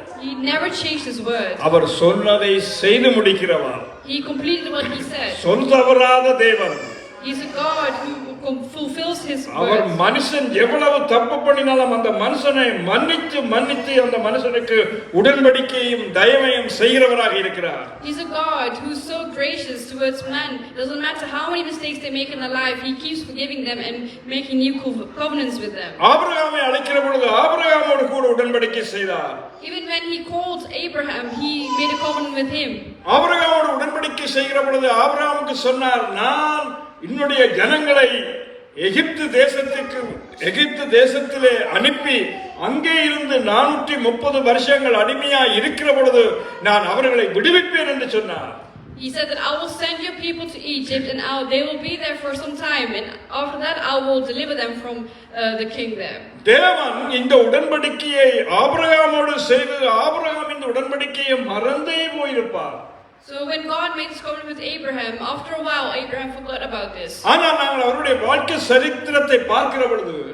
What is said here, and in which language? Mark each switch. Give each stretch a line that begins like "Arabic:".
English: he never changed his word.
Tamil: அவர் சொன்னதை செய்து முடிக்கிறவர்.
English: He completed what he said.
Tamil: சொல் தவறாத தேவன்.
English: He's a God who fulfills his
Tamil: our
English: words.
Tamil: மனுஷன் எவ்வளவு தப்பு பண்ணினாலும் அந்த மனுஷனை மன்னித்து அந்த மனுஷனுக்கு உடன்படிக்கையும் தயவையும் செய்கிறவராக இருக்கிறார்.
English: He's a God who's so gracious towards man. Doesn't matter how many mistakes they make in their life, he keeps forgiving them and making new covenants with them.
Tamil: ஆபிரகாமை அழைக்கிற பொழுது ஆபிரகாமோடு கூட உடன்படிக்கை செய்தார்.
English: Even when he called Abraham, he made a covenant with him.
Tamil: ஆபிரகாமோடு உடன்படிக்கை செய்கிற பொழுது ஆபிரகாமுக்கு சொன்னார், நான் என்னுடைய ஜனங்களை எகிப்து தேசத்திலே அனுப்பி அங்கே இருந்து 430 வருஷங்கள் அடிமையா இருக்கிற பொழுது நான் அவர்களை விடுவிப்பேன் என்று சொன்னார்.
English: He said that I will send your people to Egypt and they will be there for some time, and after that I will deliver them from the king there.
Tamil: தேவன் இந்த உடன்படிக்கையை ஆபிரகாமோடு செய்து ஆபிரகாம் இந்த உடன்படிக்கையை மறந்தே போயிருப்பார்.
English: So when God made this covenant with Abraham, after a while Abraham forgot about this.
Tamil: ஆனால் நாங்கள் அவருடைய வாழ்க்கை சரித்திரத்தை பார்க்கிற பொழுது,